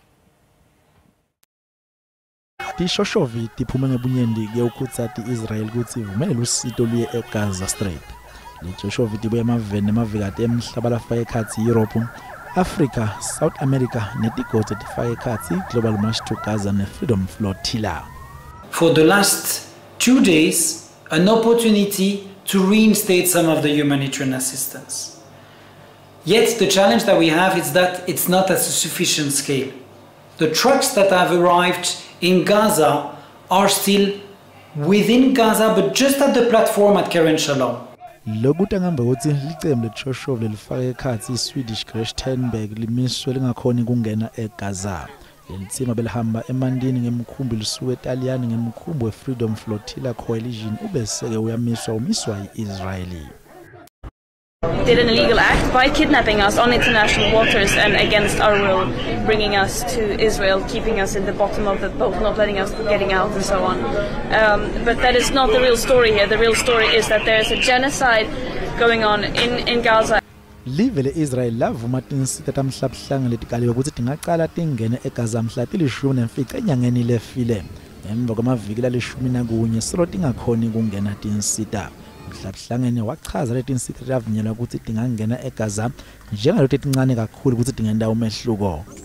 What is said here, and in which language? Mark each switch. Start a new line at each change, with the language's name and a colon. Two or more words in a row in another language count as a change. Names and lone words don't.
Swati: Tishoshovu tiphume ngebunyenti ke ukhutsati Israel ukuthi ivumele usito luye eGaza Strip. Tishoshovu tibuye emaveni nemavikati emhlaba lafaka ekhatsi Europe, Africa, South America netigodi tifaka ekhatsi Global March to Gaza neFreedom Flotilla.
English: For the last 2 days, an opportunity to reinstate some of the humanitarian assistance. Yet the challenge that we have is that it's not at a sufficient scale. The trucks that have arrived in Gaza are still within Gaza, but just at the platform at Keren Shalom.
Swati: Lokuthi ngambe ukuthi licembu leTshoshovu lelifaka ekhatsi iSwedish Grethenburg limiswe lingakhoni kungena eGaza. Lelitsima belihamba emandini ngemkhumbi lisuka eTaliyani ngemkhumbi weFreedom Flotilla Coalition ubeseke umiswa iIsraeli.
English: Did an illegal act by kidnapping us on international waters and against our will, bringing us to Israel, keeping us in the bottom of the boat, not letting us getting out and so on. But that is not the real story here. The real story is that there is a genocide going on in Gaza.
Swati: Live leIsrael lavuma tinsita tamhlabhlanga letikaliwe ukuthi tingaqala tingene eGaza mhla til-14 enyangeni lefile. Emva kwamaviki la-11 solo tingakhoni kungena tinsita. Mhlabhlangene wachaza letinsita lavunyelwa ukuthi tingangena eGaza njengalokuthi tincane kakhulu ukuthi tingenda umehluko.